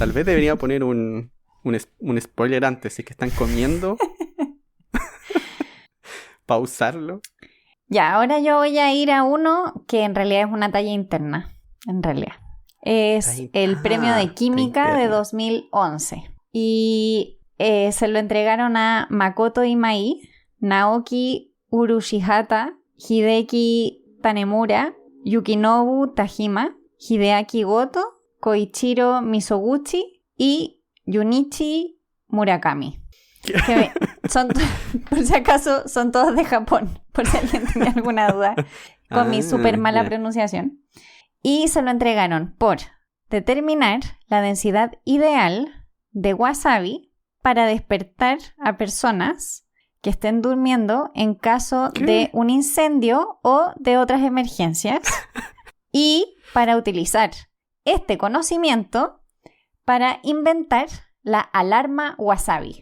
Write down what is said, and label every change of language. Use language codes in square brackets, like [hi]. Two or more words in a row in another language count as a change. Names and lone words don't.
[es] Tal vez debería poner un spoiler antes, si es que están comiendo. Pausarlo. Ya, ahora yo voy a ir a uno que en realidad es una talla interna. En realidad. Es el premio de química de 2011. Y se lo entregaron a Makoto Imai, Naoki Urushihata, Hideki Tanemura, Yukinobu Tajima, Hideaki Goto, Koichiro Misoguchi y Junichi Murakami. Que por si acaso son todos de Japón, por si alguien tenía alguna duda con mi súper mala pronunciación. Y se lo entregaron por determinar la densidad ideal de wasabi para despertar a personas que estén durmiendo en caso de un incendio o de otras emergencias y para utilizar este conocimiento para inventar la alarma wasabi.